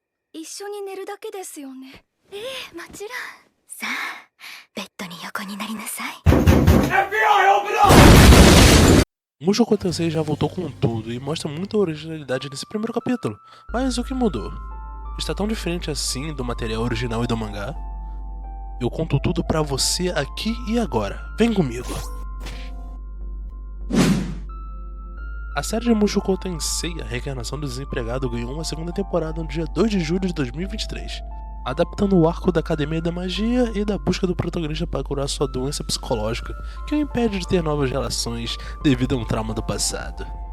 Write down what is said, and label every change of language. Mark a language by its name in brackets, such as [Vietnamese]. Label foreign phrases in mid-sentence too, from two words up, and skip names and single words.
[Japanese] 一緒に寝るだけですよね。もちろん。さあ、ベッドに横になりなさい。 [Portuguese] Mushoku Tensei já voltou com tudo e mostra muita originalidade nesse primeiro capítulo, mas o que mudou? Está tão diferente assim do material original e do mangá? Eu conto tudo pra você aqui e agora, vem comigo! A série de Mushoku Tensei, a reencarnação do desempregado, ganhou uma segunda temporada no dia 2 de julho de 2023, adaptando o arco da Academia da Magia e da busca do protagonista para curar sua doença psicológica, que o impede de ter novas relações devido a um trauma do passado.